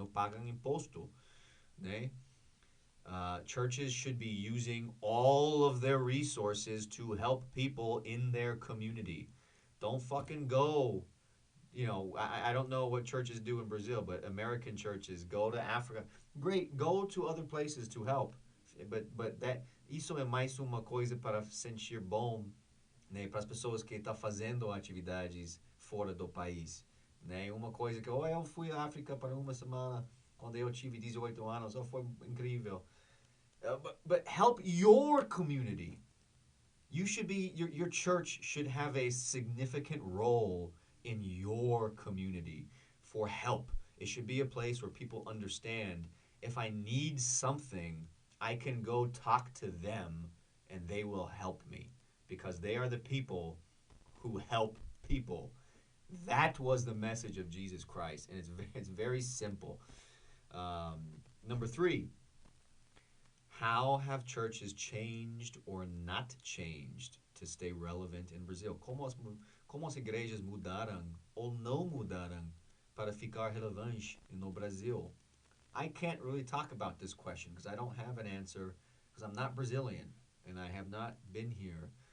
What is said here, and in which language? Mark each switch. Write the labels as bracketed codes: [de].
[pt] No pagam imposto. Né? [en] Churches should be using all of their resources to help people in their community. Don't fucking go. I don't know what churches do in Brazil, but American churches go to Africa. Great, go to other places to help. [pt] But isso é mais uma coisa para sentir bom, né, para as pessoas que estão fazendo atividades fora do país. Né? Uma coisa que eu fui à África para uma semana quando eu tive 18 anos, foi incrível. [en] But help your community. Your church should have a significant role in your community for help. It should be a place where people understand if I need something, I can go talk to them and they will help me because they are the people who help people. That was the message of Jesus Christ, and it's very simple. Number 3, how have churches changed or not changed to stay relevant in Brazil? [pt] Como as igrejas mudaram ou não mudaram para ficar relevantes no Brasil? [en] I can't really talk about this question because I don't have an answer because I'm not Brazilian and I have not been here.